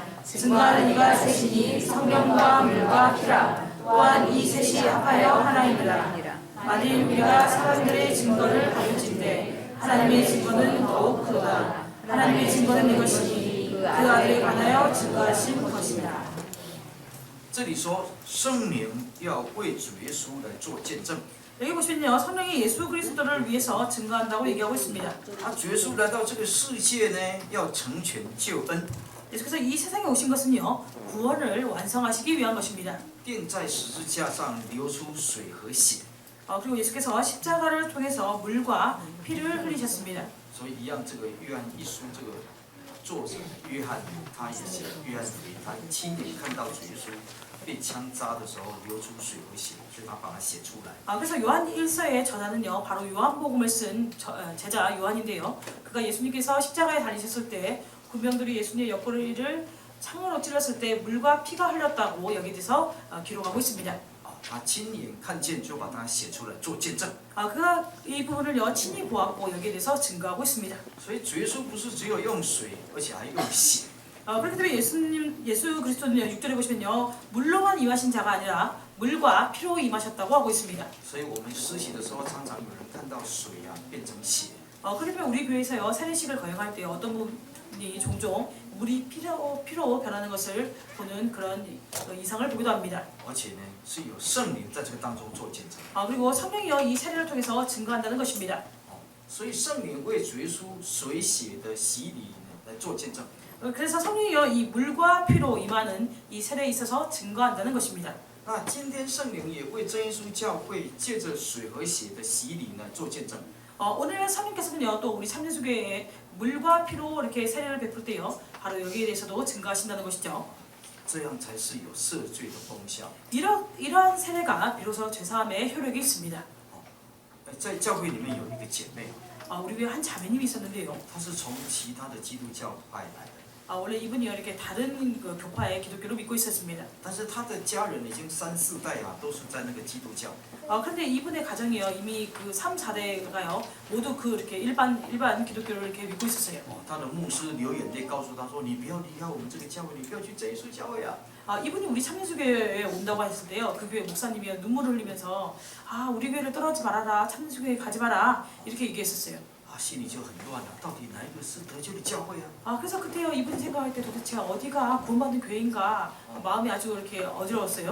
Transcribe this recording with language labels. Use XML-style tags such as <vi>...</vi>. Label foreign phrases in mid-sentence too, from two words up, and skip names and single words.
<ko>증거하는 이가 셋이니 성령과 물과 피라. 또한 이 셋이 합하여 하나이니라. 만일 우리가 사람들의 증거를 가르칠 하나님의 증거는 더욱 크도다. 하나님의 증거는 이것이니 그 아들에 관하여 증거하신 것이다.</ko> <zh>这里说圣灵要为主耶稣来做见证。</zh> <ko>여기 보시면요, 성령이 예수 그리스도를 위해서 증거한다고 얘기하고 있습니다.</ko> <zh>主耶稣来到这个世界呢，要成全救恩，</zh> <ko>예수께서 이 세상에 오신 것은요, 구원을 완성하시기 위한 것입니다.</ko> <zh>并在十字架上流出水和血。</zh> <ko>그리고 예수께서 십자가를 통해서 물과 피를 흘리셨습니다.</ko> <zh>所以一样，这个约翰一书这个作者约翰，他也写约翰福音，他亲眼看到主耶稣被枪扎的时候流出水和血，所以他把它写出来。</zh> <ko>그래서 요한 1서의 저자는요, 바로 요한복음을 쓴 제자 요한인데요. 그가 예수님께서 십자가에 달리셨을 때 군병들이 예수님의 옆구리를 창으로 찔렀을 때 물과 피가 흘렀다고 여기에 대해서 기록하고 있습니다.</ko> <zh>他亲眼看见，就把它写出来做见证。</zh> <ko>그가 이 부분을요, 친히 보았고 여기에 대해서 증거하고 있습니다.</ko> <zh>所以主耶稣不是只有用水，而且还用血。</zh> <ko>그렇기 때문에 예수 그리스도는요, 6절에 보시면요, 물로만 임하신 자가 아니라 물과 피로 임하셨다고 하고 있습니다.</ko> <zh>所以我们施洗的时候，常常有人看到水变成血。</zh> <ko>그렇기 때문에 우리 교회에서요, 세례식을 거행할 때 어떤 분이 종종 물이 피로 변하는 것을 보는 그런 이상을 보기도 합니다.</ko> <zh>而且呢，是有圣灵在这个当中做见证。</zh> <ko>그리고 성령이요, 이 세례를 통해서 증거한다는 것입니다.</ko> <zh>所以圣灵为主耶稣水血的洗礼来做见证。</zh> <ko>그래서 성령이요, 이 물과 피로 임하는 이 세례에 있어서 증거한다는 것입니다.</ko> <zh>那今天圣灵也为真耶稣教会借着水和血的洗礼呢做见证。</zh> <ko>오늘 성령께서는요, 또 우리 참여수교회에 물과 피로 이렇게 세례를 베풀 때요, 바로 여기에 대해서도 증거하신다는 것이죠.</ko> <zh>这样才是有赦罪的功效。</zh> <ko>이러한 세례가 비로소 죄사함의 효력이 있습니다.</ko> <zh>在教会里面有一个姐妹，</zh> <ko>우리 교회 한 자매님이 있었는데요.</ko> <zh>她是从其他的基督教派来的，</zh> <ko>원래 이분이요, 이렇게 다른 그 교파의 기독교를 믿고 있었습니다.</ko> <zh>但是她的家人已经3、4代都是在那个基督教。</zh> <ko>그런데 이분의 가정이요, 이미 그 3, 4대가요, 모두 그 이렇게 일반 기독교를 이렇게 믿고 있었어요.</ko> <zh>她的牧师流眼泪告诉她说：“你不要离开我们这个教会，你不要去真耶稣教会啊！”</zh> <ko>이분이 우리 참여수교회에 온다고 했을 때요, 그 교회 목사님이 눈물을 흘리면서 우리 교회를 떠나지 말아라, 참여수교회 가지 마라 이렇게 얘기했었어요.</ko> <zh>心里就很乱了，到底哪一个是得救的教会啊？</zh> <ko>그래서 그때요, 이분이 생각할 때 도대체 어디가 구원받는 교회인가 마음이 아주 이렇게 어지러웠어요.</ko>